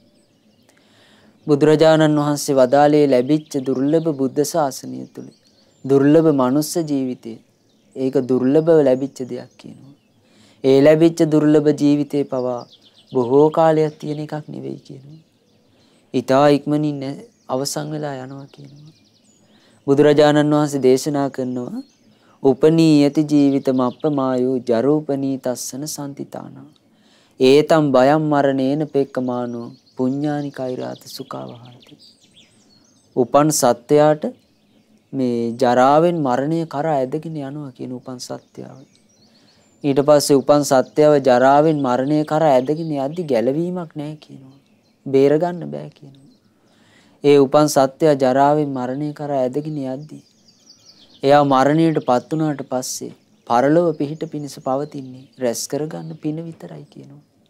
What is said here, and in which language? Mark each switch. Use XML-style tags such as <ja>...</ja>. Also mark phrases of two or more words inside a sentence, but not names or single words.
<si>බුදුරජාණන් වහන්සේ වදාළේ ලැබිච්ච දුර්ලභ බුද්ධ ශාසනය තුල දුර්ලභ මනුස්ස ජීවිතේ ඒක දුර්ලභව ලැබිච්ච දෙයක් කියනවා. ඒ ලැබිච්ච දුර්ලභ ජීවිතේ පවා බොහෝ කාලයක් තියෙන එකක් නෙවෙයි කියනවා. ඊටා ඉක්මනින් අවසන් වෙලා යනවා කියනවා. බුදුරජාණන් වහන්සේ දේශනා කරනවා</si> <pi>උපනීයති ජීවිතම අප්පමායෝ ජරූපනී තස්සන සම්තිතානා ඒතම් බයම් මරණේන පෙක්කමානෝ පුඤ්ඤානි කෛරාත සුඛවහන්ති.</pi> <si>උපන් සත්‍යයට මේ ජරාවෙන් මරණය කරා ඇදගෙන යනවා කියන උපන් සත්‍යව. ඊට පස්සේ උපන් සත්‍යව ජරාවෙන් මරණය කරා ඇදගෙන යද්දි ගැලවීමක් නැහැ කියනවා. බේර ගන්න බෑ කියනවා. ඒ උපන් සත්‍ය ජරාවෙන් මරණය කරා ඇදගෙන යද්දි එයා මරණයට පත් වුණාට පස්සේ පරලොව පිහිට පිණිස පවතින්නේ රැස් කරගන්න පින විතරයි කියනවා.</si>